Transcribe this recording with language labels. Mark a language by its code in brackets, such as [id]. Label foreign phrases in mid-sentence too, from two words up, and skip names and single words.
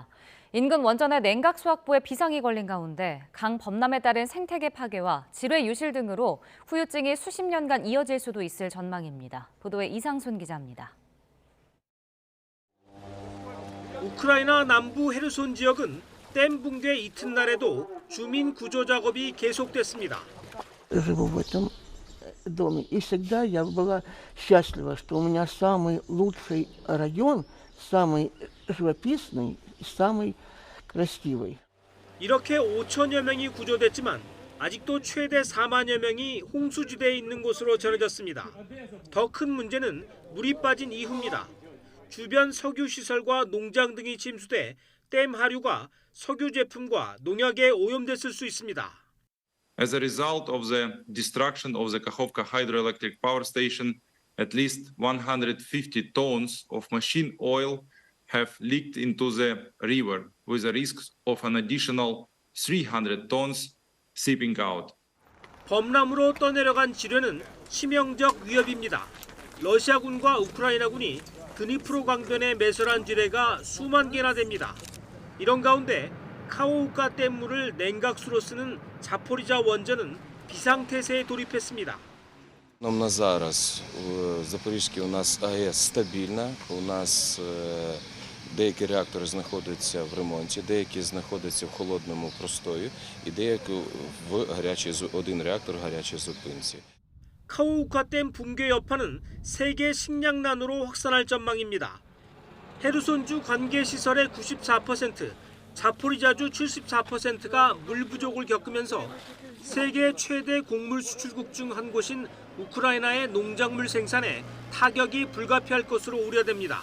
[ko] 인근 원전의 냉각 수확부에 비상이 걸린 가운데 강 범람에 따른 생태계 파괴와 지뢰 유실 등으로 후유증이 수십 년간 이어질 수도 있을 전망입니다. 보도에 이상순 기자입니다. 우크라이나 남부 헤르손 지역은 댐 붕괴 이튿날에도 주민 구조 작업이 계속됐습니다. [ru] доме. И всегда я была счастлива, что у меня самый лучший район, самый живописный, самый красивый. [ko] 이렇게 5천여 명이 구조됐지만 아직도 최대 4만여 명이 홍수지대에 있는 곳으로 전해졌습니다. 더 큰 문제는 물이 빠진 이후입니다. 주변 석유 시설과 농장 등이 침수돼 댐 하류가 석유 제품과 농약에 오염됐을 수 있습니다. [en] As a result of the destruction of the Kakhovka hydroelectric power station, at least 150 tons of machine oil have leaked into the river, with a risk of an additional 300 tons seeping out. [ko] 범람으로 떠내려간 지뢰는 치명적 위협입니다. 러시아군과 우크라이나군이 드니프로 강변에 매설한 지뢰가 수만 개나 됩니다. 이런 가운데 카호우카 댐물을 냉각수로 쓰는 자포리자 원전은 비상태세에 돌입했습니다. [uk] На зараз в Запорізькій у нас АЕС стабільна, у нас деякі реактори знаходяться в ремонті, деякі знаходяться в холодному простої і деякі один реактор в гарячій зупинці. [ko] 카호우카 댐 붕괴 여파는 세계 식량난으로 확산할 전망입니다. 헤르손주 관계시설의 94%, 자포리자주 74%가 물 부족을 겪으면서 세계 최대 곡물 수출국 중 한 곳인 우크라이나의 농작물 생산에 타격이 불가피할 것으로 우려됩니다.